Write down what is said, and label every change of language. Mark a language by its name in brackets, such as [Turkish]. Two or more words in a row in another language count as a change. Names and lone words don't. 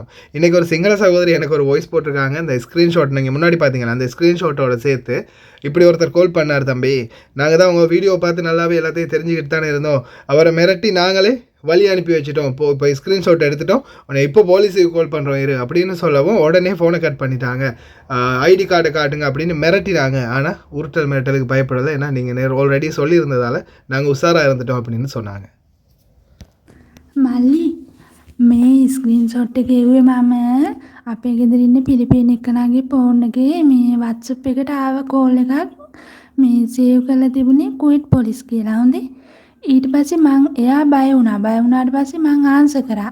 [Tamil] இன்றைக்கி ஒரு சிங்கள சகோதரி எனக்கு ஒரு வாய்ஸ் போட்டிருக்காங்க. அந்த ஸ்க்ரீன்ஷாட் நீங்கள் முன்னாடி பார்த்தீங்கன்னா அந்த ஸ்க்ரீன்ஷாட்டோட சேர்த்து இப்படி ஒருத்தர் கால் பண்ணார், தம்பி நாங்கள் தான் உங்கள் வீடியோவை பார்த்து நல்லாவே எல்லாத்தையும் தெரிஞ்சுக்கிட்டு தானே இருந்தோம், அவரை மிரட்டி நாங்களே வழி அனுப்பி வச்சுட்டோம், இப்போ ஸ்க்ரீன்ஷாட் எடுத்துட்டோம், உன்னை இப்போ போலீஸுக்கு கால் பண்ணுறோம் இரு அப்படின்னு சொல்லவும் உடனே ஃபோனை கட் பண்ணிட்டாங்க. [English] ID card [Tamil] காட்டுங்க அப்படின்னு மிரட்டினாங்க. ஆனால் உருட்டல் மிரட்டலுக்கு பயப்படலை, ஏன்னா நீங்கள் ஆல்ரெடி சொல்லியிருந்ததால் நாங்கள் உஷாராக இருந்துட்டோம் அப்படின்னு சொன்னாங்க. [Sinhala] මල්ලි මේ ස්ක්‍රීන්ෂොට් එක එව්වේ මම අපේ ගෙදර ඉන්න පිලිපින එක්කනගේ ෆෝන් එකේ මේ WhatsApp එකට ආව කෝල් එකක් මේ සේව් කරලා තිබුණේ කුයිට් පොලිස් කියලා. හොඳේ. ඊට පස්සේ මං එයා බය වුණාට පස්සේ මං ආන්සර් කරා.